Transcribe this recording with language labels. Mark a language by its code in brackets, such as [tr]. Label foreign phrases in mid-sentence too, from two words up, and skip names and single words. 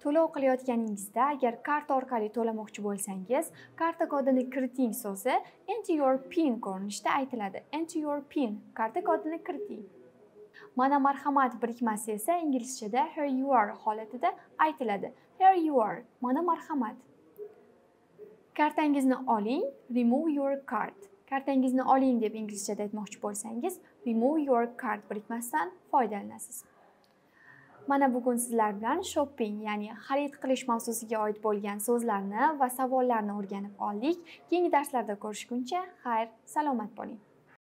[uz] To'lov qilayotganingizda agar karta orqali to'lamoqchi bo'lsangiz, karta kodini kiriting so'zi [en] enter your PIN [uz] ko'rinishda aytiladi. [en] Enter your PIN, [uz] karta kodini kiriting. Mana marhamat birikmasi esa inglizchada [en] here you are [uz] holatida aytiladi. [en] Here you are, [uz] mana marhamat. Kartangizni oling, [en] remove your card. [uz] Kartangizni oling deb inglizchada aytmoqchi bo'lsangiz, [en] remove your card [uz] birikmasidan foydalanasiz. Mana bugun sizlar bilan shopping, ya'ni xarid qilish mavzusiga oid bo'lgan so'zlarni va savollarni o'rganib oldik. Keyingi darslarda ko'rishguncha, xayr, salomat bo'ling.